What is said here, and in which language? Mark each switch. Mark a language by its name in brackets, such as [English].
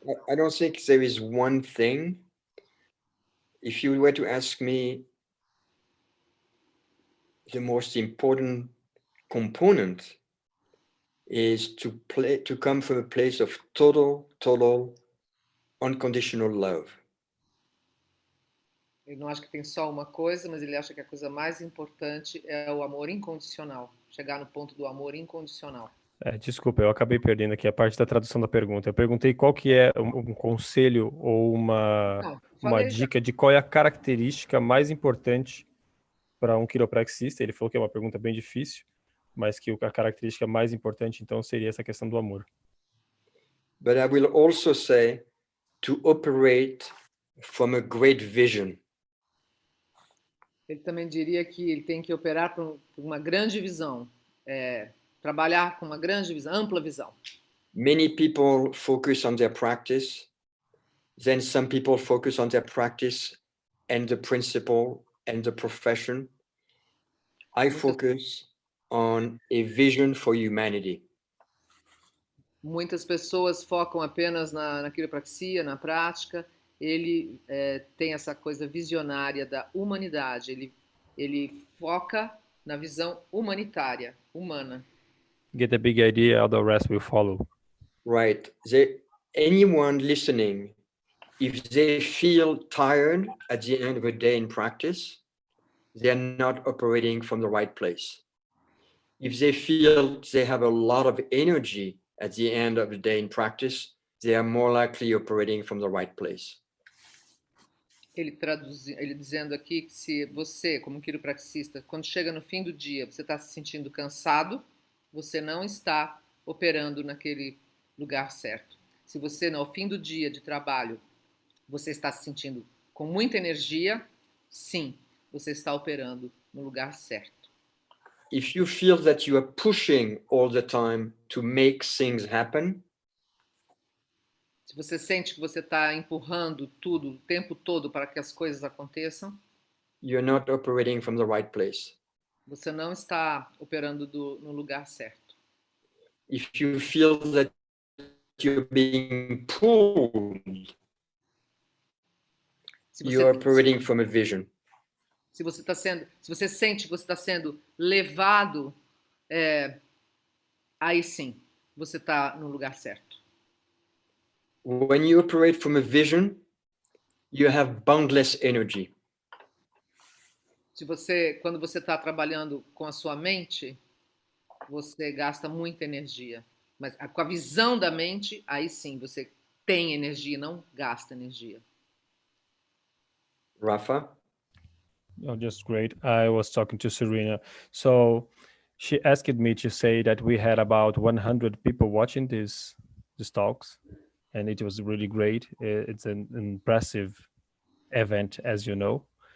[English] yeah, I don't think there is one thing. If you were to ask me the most important component is to come from a place of total unconditional love. [Portuguese] Ele não acha que tem só uma coisa, mas ele acha que a coisa mais importante é o amor incondicional. Chegar no ponto do amor incondicional. Desculpa, eu acabei perdendo aqui a parte da tradução da pergunta. Eu perguntei qual que é um conselho ou Não, uma falei já. dica de qual é a característica mais importante para um quiropraxista. Ele falou que é uma pergunta bem difícil, mas que a característica mais importante, então, seria essa questão do amor. [English] But I will also say to operate from a great vision. [Portuguese] Ele também diria que ele tem que operar por uma grande visão, trabalhar com uma grande visão, ampla visão. [English] Many people focus on their practice, then some people focus on their practice and the principle and the profession. I focus on a vision for humanity. [Portuguese] Muitas pessoas focam apenas na quiropraxia, na prática. Ele tem essa coisa visionária da humanidade. Ele foca na visão humanitária, humana. [English] Get a big idea, all the rest will follow. Right. Anyone listening, if they feel tired at the end of a day in practice, they're not operating from the right place. If they feel they have a lot of energy at the end of the day in practice, they are more likely operating from the right place. [Portuguese] Ele dizendo aqui que se você, como quiropraxista, quando chega no fim do dia, você está se sentindo cansado, você não está operando naquele lugar certo. Se você, ao fim do dia de trabalho, você está se sentindo com muita energia, sim, você está operando no lugar certo. [English] If you feel that you are pushing all the time to make things happen, [Portuguese] se você sente que você está empurrando tudo o tempo todo para que as coisas aconteçam, [English] you're not operating from the right place. [Portuguese] Você não está operando no lugar certo. [English] If you feel that you're being pulled, you're operating from a vision. [Portuguese] Se você sente que você está sendo levado, aí sim, você está no lugar certo. [English] When you operate from a vision, you have boundless energy. [Portuguese] Quando você está trabalhando com a sua mente, você gasta muita energia. Mas com a visão da mente, aí sim, você tem energia, não gasta energia. Rafa? [English] Oh, just great. I was talking to Serena. So she asked me to say that we had about 100 people watching these talks, and it was really great. It's an impressive event, as you know.